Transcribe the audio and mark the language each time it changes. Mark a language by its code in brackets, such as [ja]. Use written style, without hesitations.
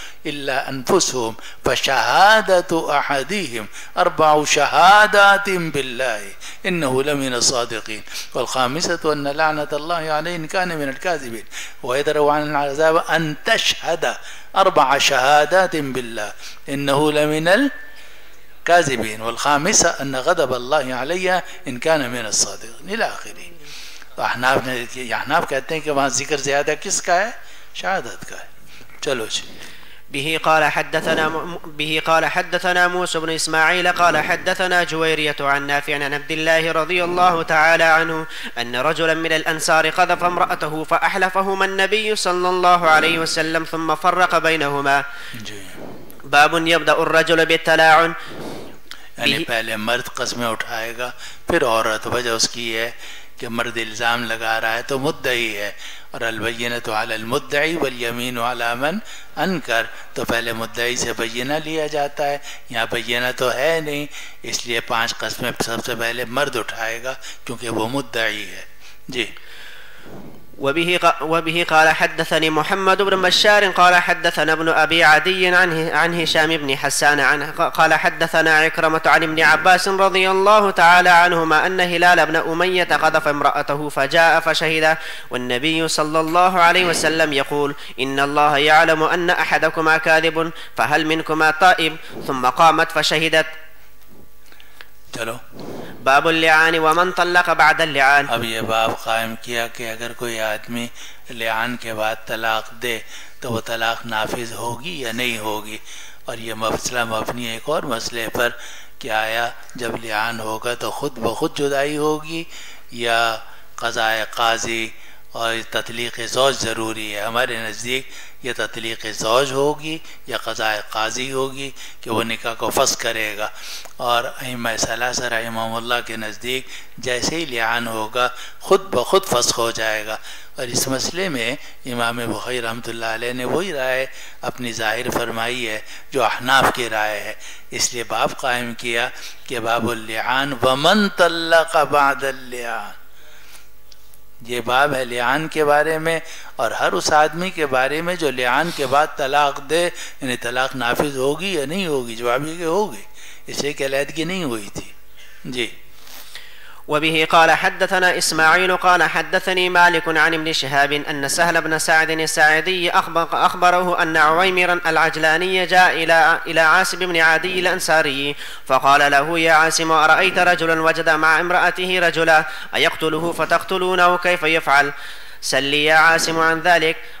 [ar] إِلَّا أَنفُسُهُمْ فَشَهَادَةُ أَحَدِهِمْ أَرْبَعُ شَهَادَاتٍ بِاللَّهِ إِنَّهُ لَمِنَ الصَّادِقِينَ وَالْخَامِسَةُ أَنَّ لَعْنَةَ اللَّهِ عَلَيْهِ إِنْ كَانَ مِنَ الْكَاذِبِينَ وَيَدْرَأُ عَنْهُ الْعَذَابَ أَنْ تَشْهَدَ أَرْبَعَ شَهَادَاتٍ بِاللَّهِ إِنَّهُ لَمِنَ الكاذبين والخامسة أن غضب الله عليها إن كان من الصادقين إلى آخره. [ur] احناف کہتے ہیں کہ وہاں ذکر زیادہ کس کا ہے؟ شہادت کا ہے. چلو جی. [ar] به قال حدثنا موسى بن إسماعيل قال حدثنا جويرية عن نافع عن عبد الله رضي الله تعالى عنه أن رجلا من الأنصار قذف امرأته فأحلفهما النبي صلى الله عليه وسلم ثم فرق بينهما. باب يبدأ الرجل بالتلاعن. [ur] یعنی پہلے مرد قسمیں اٹھائے گا پھر عورت. وجہ اس کی ہے کہ مرد الزام لگا رہا ہے تو مدعی ہے، اور [ar] البینۃ علی المدعی والیمین علی من انکر، [ur] تو پہلے مدعی سے بینہ لیا جاتا ہے. یہاں بینہ تو ہے نہیں، اس لیے 5 قسمیں سب سے پہلے مرد اٹھائے گا کیونکہ وہ مدعی ہے. جی. [ar] وبه قال حدثني محمد بن بشار قال حدثنا ابن أبي عدي عن هشام بن حسان عنه قال حدثنا عكرمة عن ابن عباس رضي الله تعالى عنهما أن هلال بن أمية قذف امرأته فجاء فشهد والنبي صلى الله عليه وسلم يقول إن الله يعلم أن أحدكما كاذب فهل منكما تائب ثم قامت فشهدت. [ur] چلو. [ar] باب اللعان ومن طلق بعد اللعان. [ur] اب یہ باب قائم کیا کہ اگر کوئی آدمی لعان کے بعد طلاق دے تو وہ طلاق نافذ ہوگی یا نہیں ہوگی. اور یہ مسئلہ مبنی ایک اور مسئلے پر کہ آیا جب لعان ہوگا تو خود بخود جدائی ہوگی یا قضاء قاضی اور تطلیق زوج ضروری ہے. ہمارے نزدیک یہ تطلیق زوج ہوگی یا قضاء قاضی ہوگی کہ وہ نکاح کو فسخ کرے گا. اور ائمہ ثلاثہ رحمہم اللہ کے نزدیک جیسے ہی لعان ہوگا خود بخود فسخ ہو جائے گا. اور اس مسئلے میں امام بخاری رحمۃ اللہ علیہ نے وہی رائے اپنی ظاہر فرمائی ہے جو احناف کی رائے ہے. اس لیے باب قائم کیا کہ [ar] باب اللعان ومن طلق بعد اللعان. [ur] یہ باب ہے لعان کے بارے میں اور ہر اس آدمی کے بارے میں جو لعان کے بعد طلاق دے، یعنی طلاق نافذ ہوگی یا نہیں ہوگی. جواب یہ کہ ہوگی، اس لیے کہ علیحدگی نہیں ہوئی تھی. جی. [ar] وبه قال حدثنا إسماعيل قال حدثني مالك عن ابن شهاب أن سهل بن سعد الساعدي أخبره أن عويمرا العجلاني جاء إلى عاصم بن عدي الأنصاري فقال له يا عاصم أرأيت رجلا وجد مع امرأته رجلا أيقتله فتقتلونه كيف يفعل؟ سل لي يا عاصم عن ذلك.